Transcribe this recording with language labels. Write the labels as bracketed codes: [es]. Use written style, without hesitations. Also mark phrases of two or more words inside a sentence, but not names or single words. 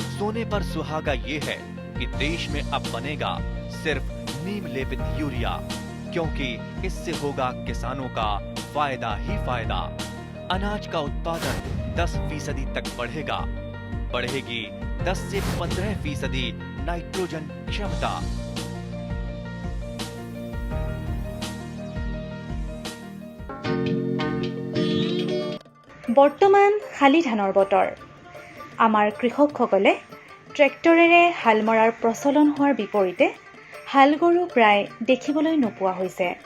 [hi] सोने पर सुहागा ये है कि देश में अब बनेगा सिर्फ नीम लेपित यूरिया, क्योंकि इससे होगा किसानों का फायदा ही फायदा। अनाज का उत्पादन 10% तक बढ़ेगा। बढ़ेगी 10 से 15% नाइट्रोजन क्षमता। [as] বৰ্তমান শালি ধানৰ বতৰ। আমাৰ কৃষকসকলে ট্ৰেক্টৰেৰে হাল মৰাৰ প্ৰচলন হোৱাৰ বিপৰীতে হাল গৰু প্ৰায় দেখিবলৈ নোপোৱা হৈছে।